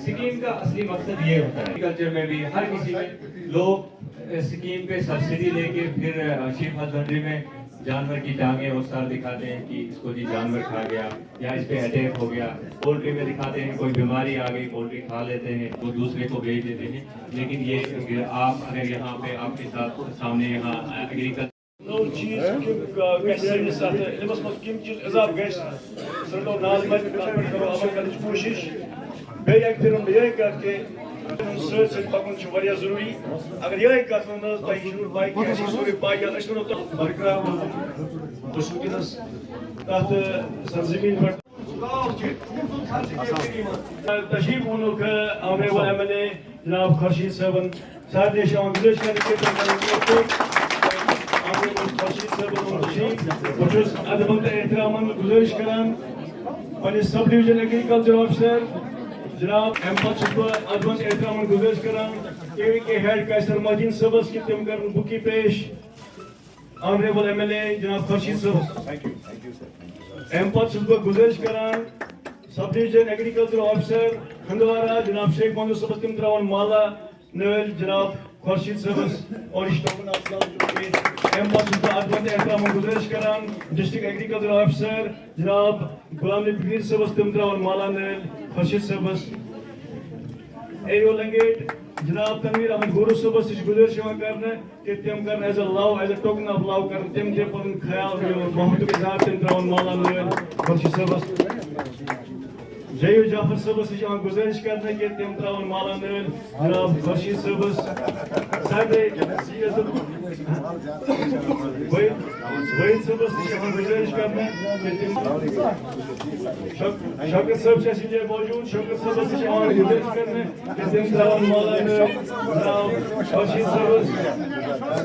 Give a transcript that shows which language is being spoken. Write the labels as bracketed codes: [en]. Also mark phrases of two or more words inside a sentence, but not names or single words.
[ur] اسکیم کا اصلی مقصد یہ ہوتا ہے. ایگریکلچر میں بھی ہر کسی میں لوگ اسکیم پہ سبسڈی لے کے پھر [en] sheep husbandry [ur] میں جانور کی ٹانگیں اور سر دکھاتے ہیں کہ اس کو جی جانور کھا گیا یا اس پہ اٹیک ہو گیا. پولٹری میں دکھاتے ہیں کوئی بیماری آ گئی, پولٹری کھا لیتے ہیں, وہ دوسرے کو بھیج دیتے ہیں. لیکن یہ آپ اگر یہاں پہ آپ کے ساتھ سامنے یہاں ایگریکلچر [ks] نو چیز سٲنِس اَتھ علمس منٛز کِم چیٖز اضافہٕ گژھِ سُہ رٔٹو نازمہِ تَتھ پٮ۪ٹھ کرو عمل کرنٕچ کوٗشِش. بیٚیہِ اَکہِ پھِرِ وَنہٕ بہٕ یِہے کَتھ کہِ سۭتۍ سۭتۍ پَکُن چھُ واریاہ ضروٗری. اگر یِہے کَتھ وَنہٕ حظ تۄہہِ چھُو پاے کہِ اَسہِ چھِ سورُے پاے یا أسۍ وَنو تۄہہِ برقرار روزُن بہٕ چھُس وٕنکٮ۪نس تَتھ سرزمیٖن پٮ۪ٹھ تشریف ووٚنُکھ [en] honourable MLA [ks] جناب خورشید صٲبن سارنٕے چھِ یِوان گُزٲرِش کرنہٕ کہِ خورشید صٲبن بہٕ چھُس ادبن تہٕ احترامن گُزٲرِش کران پننِس [en] sub division agriculture officer [ks] جناب امہِ پتہٕ چھُس بہٕ ادبن تہٕ احترامن گُزٲرِش کران [en] KVK head [ks] قیصر مہدیٖن صٲبس کہِ تِم کرن بُکی پیش [en] honourable MLA [ks] جناب خورشید صٲبس. امہِ پتہٕ چھُس بہٕ گُزٲرِش کران [en] sub division agriculture officer [ks] ہندوارا جناب شیخ محمد صٲبس تِم تراون مالا نٲلۍ جناب خورشید صٲبس اور اشتوکن امہِ پتہٕ چھُس بہٕ ادبن تہٕ احترامن گُزٲرِش کران [en] district agriculture officer [ks] جناب غلام نبی پیر صٲبس تِم تراون مالا نٲلۍ خورشید صٲبس. اے او لنگیٹ جناب تنویر احمد گورو صٲبس تہِ چھِ گُزٲرِش یِوان کرنہٕ کہ تِم کرن [en] as a love as a token of love [ks] کرن تِم تہِ پنُن خیال محبتُک اظہار تِم تراون مالا نٲلۍ خورشید صٲبس. جیو جعفر صٲبس تہِ چھِ یِوان گُزٲرِش کرنہٕ کہ تِم تراون مالا نٲلۍ جناب خورشید صٲبس. سارنٕے وحید صٲبس تہِ چھِ یِوان گُزٲرِش کرنہٕ کہ تِم شوکت صٲب چھِ اَسہِ ییٚتہِ موجوٗد شوکت صٲبس تہِ چھِ یِوان گُزٲرِش کرنہٕ کہ تِم تراون مالا نٲلۍ جناب خورشید صٲبس.